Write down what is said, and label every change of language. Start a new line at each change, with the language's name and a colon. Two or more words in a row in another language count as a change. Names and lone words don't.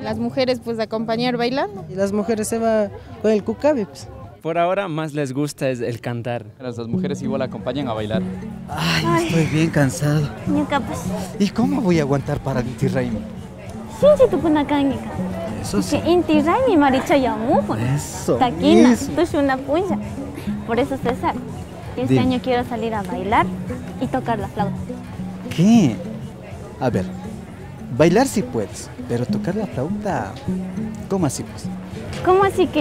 Spanish: Las mujeres pues a acompañar bailando. Y las mujeres se van con el cucabe. Pues. Por ahora más les gusta es el cantar. Las mujeres igual acompañan a bailar. Ay, estoy bien cansado. ¿Y cómo voy a aguantar para el Inti Raymi? Eso sí.
Quechua: Inti Raymi marichayamu.
Spanish: Eso.
Quechua: Taquina, tushuna puya.
Spanish: Por eso, César, este año quiero salir a bailar y tocar la flauta. ¿Qué? A ver, bailar sí puedes, pero tocar la flauta, ¿cómo así pues? ¿Cómo así que?